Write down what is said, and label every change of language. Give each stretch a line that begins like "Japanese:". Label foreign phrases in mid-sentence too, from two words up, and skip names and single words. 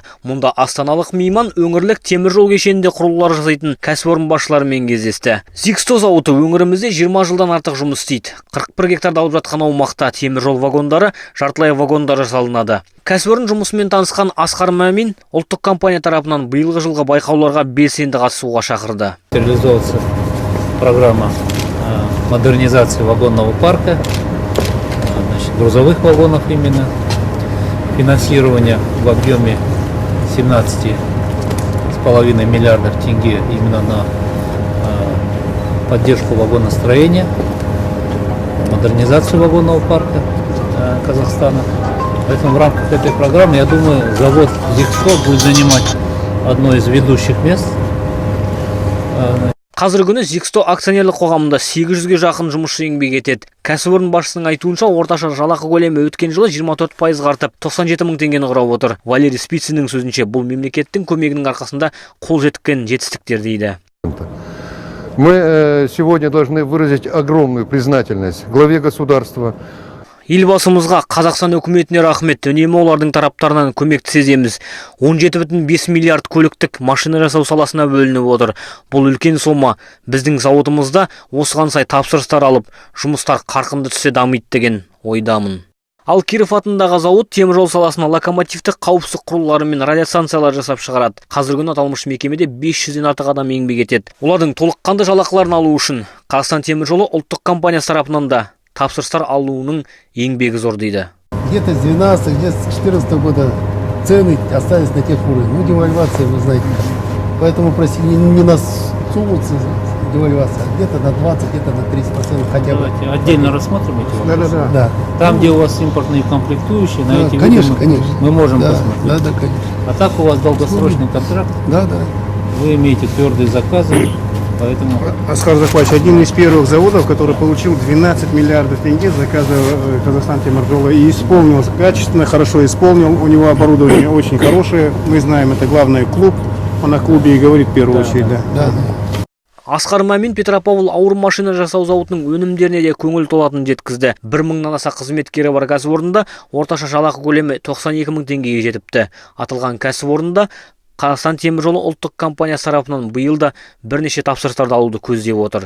Kazakh: Мұнда астаналық мейман өңірлік темір жол кешенінде құрылғылар жасайтын кәсіпорын басшыларымен кездесті. Зиксто зауыты өңірімізде 20 жылдан артық жұмыс істейді. 41 гектарды алып жатқан аумақта темір жол вагондары, жартылай вагондар жасалынады. Кәсіпорын жұмысымен танысқан Асқар Мамин ұлттық компания тарапынан биылғы жылғы байқауларға белсенді қатысуға шақырды.
Russian: Реализовывается программа модернизации вагонного парка, грузовых вагонов именно, финансирование в объеме 17,5 миллиардов тенге именно на поддержку вагоностроения, модернизацию вагонного парка Казахстана. Поэтому в рамках этой программы, я думаю, завод Зиксто будет занимать одно из ведущих мест.
Kazakh: Қазіргі күні Зиксто акционерлік қоғамында 800-ге жақын жұмысшы еңбек етеді. Кәсіпорын басшысының айтуынша, орташа жалақы көлемі өткен жылы 24% артып, 97 мың теңгені құрап отыр. Валерий Спициннің сөзінше, бұл мемлекеттің көмегінің арқасында қол жеткен жетістіктер дейді.
Russian: Мы сегодня должны выразить огромную признательность главе государства.
Kazakh: Елбасымызға, Қазақстан үкіметіне рахмет, үнемі олардың тараптарынан көмекті сеземіз. 17,5 миллиард көліктік машина жасау саласына бөлініп отыр. Бұл үлкен сома. Біздің зауытымызда осыған сай тапсырыстар алып, жұмыстар қарқынды түссе дамиды деген ойдамын. Ал Киров атындағы зауыт темір жол саласына локомотивтік қауіпсіздік құрылғылары мен радиостанциялар жасап шығарады. Қазіргі күні аталмыш мекемеде 500-ден артық адам еңбек етеді. Олардың толыққанды жалақыларын алу үшін Қазақстан темір жолы ұлттық компаниясы тарапынан да тапсырыстар алуының еңбегі зор дейді.
Russian: Где-то с 12, где-то с 14 года цены остались на тех уровнях. Ну, девальвация, вы знаете. Поэтому просили не на суммуться девальвация, а где-то на 20, где-то на 30% хотя бы. Давайте отдельно рассмотрим эти вопросы. Да. Там, где у вас импортные комплектующие, на эти конечно, виды конечно. мы можем посмотреть. Да, конечно. А так у вас долгосрочный контракт, Да. вы имеете твердые заказы. Поэтому... Аскар Захвач один из первых заводов, который получил 12 миллиардов тенге заказа Казахстан Темиржола и исполнил качественно, хорошо исполнил. У него оборудование очень хорошее. Мы знаем, это главный клуб. Он о клубе и говорит в первую очередь. Да.
Kazakh: Асқар Мамин Петропавл ауыр машина жасау зауытының өнімдеріне де көңіл толатынын жеткізді. 1000-нан аса қызметкері бар кәсіпорында орташа жалақы көлемі 92 мың теңгеге жетіпті. Аталған кәсіпорында Қазақстан темір жолы ұлттық компаниясы тарапынан биыл да бірнеше тапсырыстарды алуды көздеп отыр.